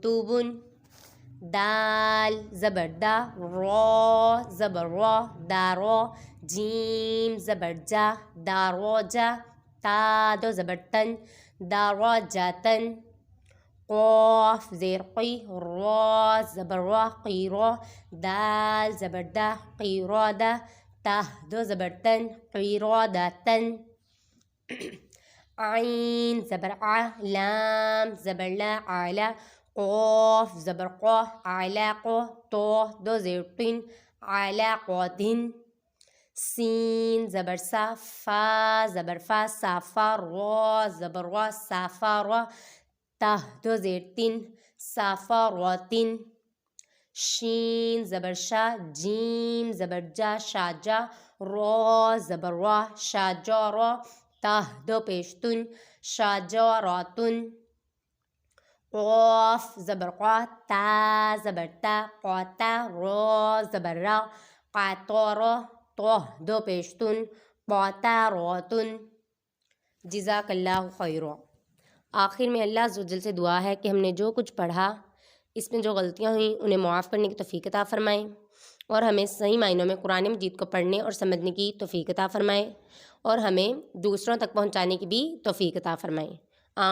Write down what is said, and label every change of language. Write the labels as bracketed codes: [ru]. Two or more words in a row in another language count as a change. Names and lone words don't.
[ur] بن کوتوبن، دال زبر دا، را زبر را، دارا، جیم زبر جا، داراجا، تا دو زبر تن، داراجاتن، قاف زیر قی، را زبر را، قیرا، دال زبر دا، قیرادا، تا دو زبر تن، قیراداتن، عین زبر ع، لام زبر لا، علا، قاف زبر قا، علاقا، تو دو زیر تین، علاقاتن، سین زبر سا، فا زبر فا، صافا، را زبر را، صافارا، تا دو زیر تین، صافاراتن، شین زبر شا، جیم زبر جا، شاجا، را زبر را، شاجارا، تا دو پیشتن، شاجاراتن، قاف زبر قا، تا زبر تا، قاتا، را زبر را، قاطارا، تو دو پیشتن، قاطاراتن. [ar] جزاک اللہ خیرا۔ [ur] آخر میں [ar] اللہ عز و جل [ur] سے دعا ہے کہ ہم نے جو کچھ پڑھا اس میں جو غلطیاں ہوئیں انہیں معاف کرنے کی توفیق عطا فرمائیں، اور ہمیں صحیح معنوں میں قرآن مجید کو پڑھنے اور سمجھنے کی توفیق عطا فرمائیں، اور ہمیں دوسروں تک پہنچانے کی بھی توفیق عطا فرمائیں۔